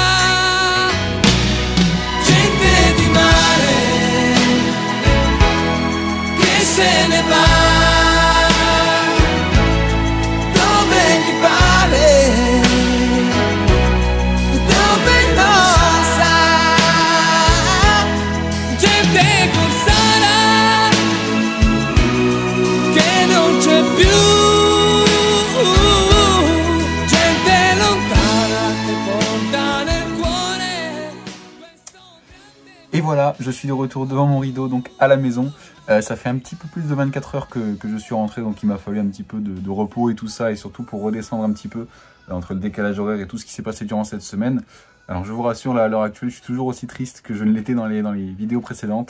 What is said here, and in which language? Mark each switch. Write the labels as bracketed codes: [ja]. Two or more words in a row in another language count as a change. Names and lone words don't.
[it] Gente di mare che se ne va dove non sa. Gente corsara che non c'è più, gente lontana che porta nel cuore. [fr] Et voilà, je suis de retour devant mon rideau, donc à la maison. Ça fait un petit peu plus de 24 heures que je suis rentré, donc il m'a fallu un petit peu de repos et tout ça, et surtout pour redescendre un petit peu entre le décalage horaire et tout ce qui s'est passé durant cette semaine. Alors je vous rassure, là, à l'heure actuelle, je suis toujours aussi triste que je ne l'étais dans les vidéos précédentes.